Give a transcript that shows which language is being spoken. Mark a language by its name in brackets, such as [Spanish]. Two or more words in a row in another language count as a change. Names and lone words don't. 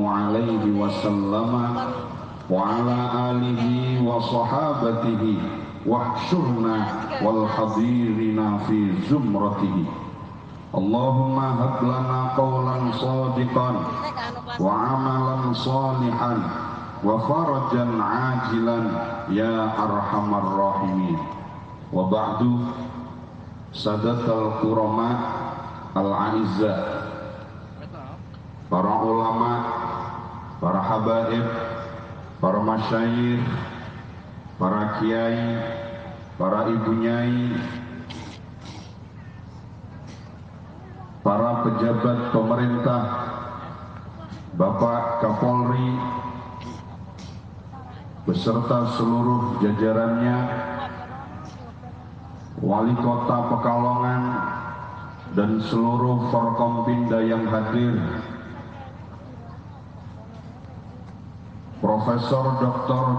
[Arabic] عليه وسلم وعلى آله وصحابته واحشرنا والحاضرين في زمرته اللهم هب لنا قولا صادقا وعملا صالحا وفرجا عاجلا يا أرحم الراحمين وبعد السادة الكرماء الأعزة [Indonesian] para ulama, para habaib, para masyayikh, para kiai, para ibu nyai, para pejabat pemerintah, Bapak Kapolri beserta seluruh jajarannya, Wali Kota Pekalongan dan seluruh Forkompinda yang hadir, Profesor Dr.